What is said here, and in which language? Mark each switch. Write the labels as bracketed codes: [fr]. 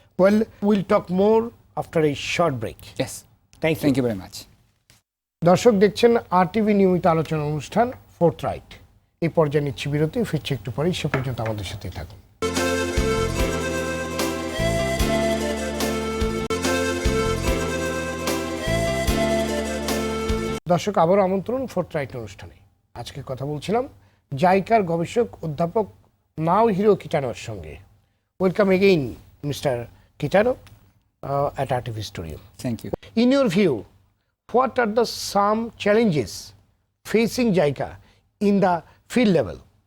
[en] Well, we'll talk more after a short break. Yes. Thank you. Thank you very much. [bn] দর্শক দেখছেন RTV নিয়মিত আলোচনা অনুষ্ঠান ফোর্থরাইট। এই পর্যায়ে নিচ্ছি বিরতি, ফিরছি একটু পরেই, সে পর্যন্ত আমাদের সাথেই থাকুন। দর্শক আবারও আমন্ত্রণ ফোর্থরাইট অনুষ্ঠানে। আজকে কথা বলছিলাম জাইকার গবেষক অধ্যাপক নাওহিরো কিটানোর সঙ্গে। [en] Welcome again mister Kitano at RTV Studio. Thank you. In your view, what are the some challenges facing JICA in the field level?